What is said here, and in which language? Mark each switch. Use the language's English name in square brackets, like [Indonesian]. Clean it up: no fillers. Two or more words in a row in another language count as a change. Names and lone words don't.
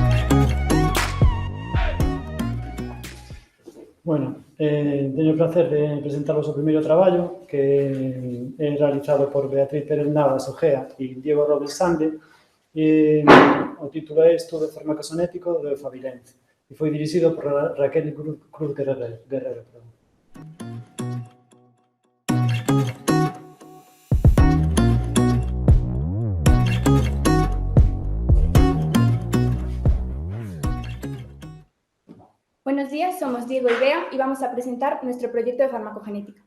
[Galician] Bueno, teño o placer de presentaros o primeiro traballo que é realizado por Beatriz Pérez Navas Ojea e Diego Robles Sande. O título é Estudo farmacosonético do efavirenz e foi dirixido por Raquel Cruz Guerrero. [Spanish] Buenos días, somos Diego y Bea y vamos a presentar nuestro proyecto de farmacogenética.